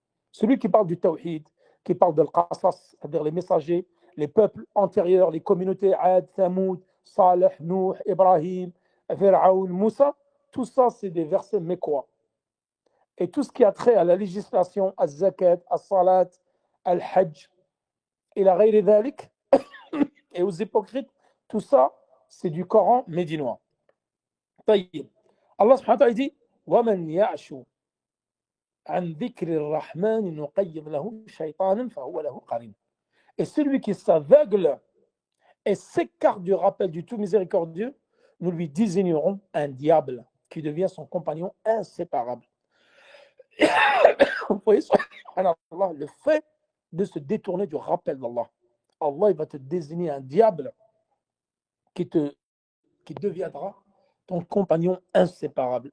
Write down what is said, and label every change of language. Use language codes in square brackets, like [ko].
[fr] Celui qui parle du Tawhid, qui parle de l'Qasas, c'est-à-dire les messagers, les peuples antérieurs, les communautés Ad, Thamoud, Salih, Nuh, Ibrahim, Fir'aoun, Moussa, tout ça, c'est des versets mécois. Et tout ce qui a trait à la législation, à zakat, à salat, al hajj, et [ar] la ghayri dhalik, [fr] et aux hypocrites, tout ça, c'est du Coran médinois. [ar] طيب. [fr] Allah subhanahu wa ta'ala dit [ar] وَمَنْ يَعْشُ عن ذكر الرحمن نقيض له شيطانا فهو له قرين. [fr] Et celui qui s'aveugle et s'écarte du rappel du tout miséricordieux, nous lui désignerons un diable qui devient son compagnon inséparable. Vous voyez, le fait de se détourner du rappel d'Allah, Allah il va te désigner un diable qui deviendra ton compagnon inséparable.